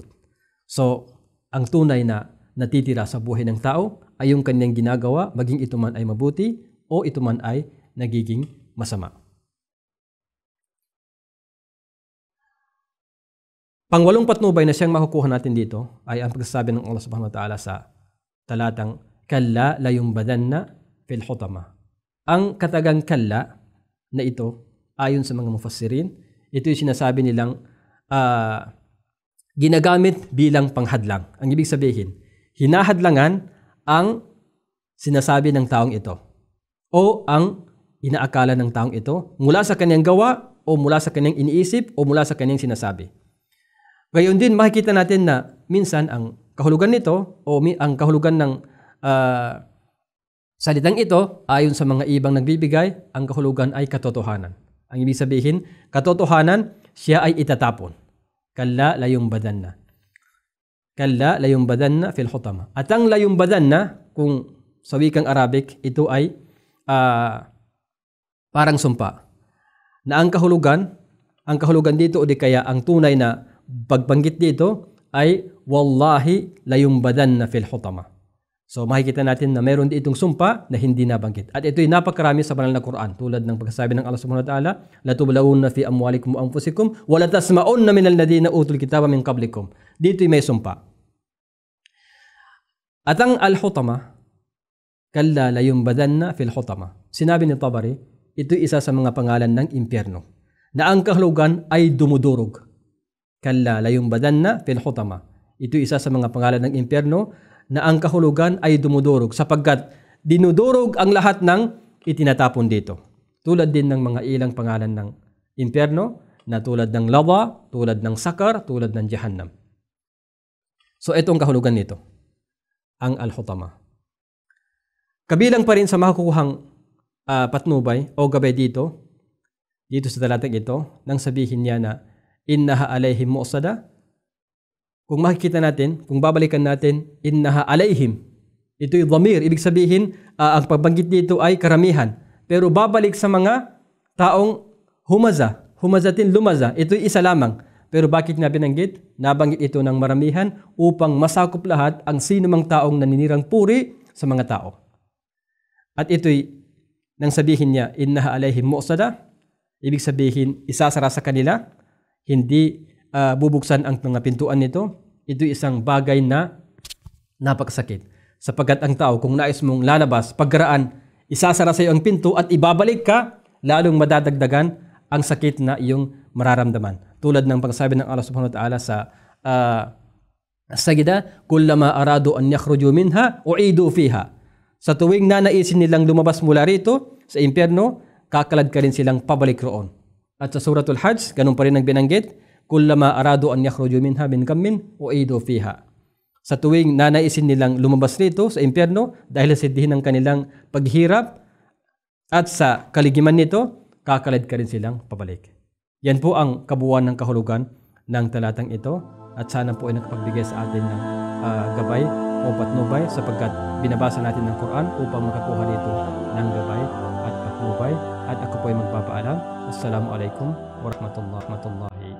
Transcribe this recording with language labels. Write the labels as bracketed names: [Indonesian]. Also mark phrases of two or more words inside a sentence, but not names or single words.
[Filipino] So, ang tunay na natitira sa buhay ng tao ay yung kanyang ginagawa, maging ito man ay mabuti o ito man ay nagiging masama. Pangwalong patnubay na siyang makukuha natin dito ay ang pagsasabi ng Allah [Arabic] سبحانه وتعالى [Filipino] sa talatang [Arabic] كلا لينبذن في الحطمة. [Filipino] Ang katagang kalla na ito, ayon sa mga mufassirin, ito yung sinasabi nilang ginagamit bilang panghadlang. Ang ibig sabihin, hinahadlangan ang sinasabi ng taong ito o ang inaakala ng taong ito mula sa kanyang gawa o mula sa kanyang iniisip o mula sa kanyang sinasabi. Gayon din, makikita natin na minsan ang kahulugan nito o ang kahulugan ng salitang ito, ayon sa mga ibang nagbibigay, ang kahulugan ay katotohanan. Ang ibig sabihin, katotohanan, siya ay itatapon. [Arabic] كلا لينبذن. كلا لينبذن في الحطمة. [Filipino] At ang layumbadanna, kung sa wikang Arabic, ito ay parang sumpa. Na ang kahulugan dito o di kaya ang tunay na pagbanggit dito ay [Arabic] والله لينبذن في الحطمة. [Filipino] So makikita natin na meron ditong sumpa na hindi nabanggit. At ito'y napakarami sa banal na Quran. Tulad ng pagsasabi ng Allah [Arabic] سبحانه وتعالى, لتبلون في أموالكم وأنفسكم ولتسمعن من الذين أوتوا الكتاب من قبلكم. [Filipino] Dito'y may sumpa. At ang [Arabic] الحطمة كلا لينبذن في الحطمة. [Filipino] Sinabi ni Tabari, ito'y isa sa mga pangalan ng impyerno na ang kahulugan ay dumudurog. [Arabic] كلا لينبذن في الحطمة. [Filipino] Ito isa sa mga pangalan ng impyerno na ang kahulugan ay dumudurog sapagkat dinudurog ang lahat ng itinatapon dito. Tulad din ng mga ilang pangalan ng impyerno na tulad ng lava, tulad ng sakar, tulad ng jahannam. So ito ang kahulugan nito, ang al-hutama. Kabilang pa rin sa makukuhang patnubay o gabay dito sa talatang ito, nang sabihin niya na [Arabic] إنها عليهم مؤصدة. [Filipino] Kung makikita natin, kung babalikan natin, [Arabic] إنها عليهم, [Filipino] ito'y dhamir, ibig sabihin ang pagbanggit dito ay karamihan. Pero babalik sa mga taong [Arabic] همزة لمزة, [Filipino] ito'y isa lamang. Pero bakit na binanggit? Nabanggit ito ng maramihan upang masakop lahat ang sinumang taong naninirang puri sa mga tao. At ito'y nang sabihin niya, [Arabic] إنها عليهم مؤصدة, [Filipino] ibig sabihin, isasara sa kanila, hindi bubuksan ang mga pintuan nito. Ito'y isang bagay na napakasakit. Sapagkat ang tao, kung nais mong lalabas, pagkaraan, isasara sa iyo ang pinto at ibabalik ka, lalong madadagdagan ang sakit na iyong mararamdaman. Tulad ng pagsabi ng Allah [Arabic] سبحانه وتعالى [Filipino] sa Sajda, [Arabic] كلما أرادوا أن يخرجوا منها أعيدوا فيها. [Filipino] Sa tuwing nanaisin nilang lumabas mula rito sa impyerno, kakalad ka rin silang pabalik roon. At sa suratul Hajj, ganun pa rin ang binanggit, [Arabic] كلما أرادوا أن يخرجوا منها من غم أعيدوا فيها. [Filipino] Sa tuwing nanaisin nilang lumabas rito sa impyerno dahil sa sidihin ng kanilang paghirap at sa kaligiman nito, kakalad ka rin silang pabalik. Yan po ang kabuuan ng kahulugan ng talatang ito at sana po ay nakapagbigay sa atin ng gabay o patnubay sapagkat binabasa natin ng Quran upang makakuha dito ng gabay at patnubay. At ako po ay magpapaalam. [Arabic] السلام عليكم ورحمة الله وبركاته.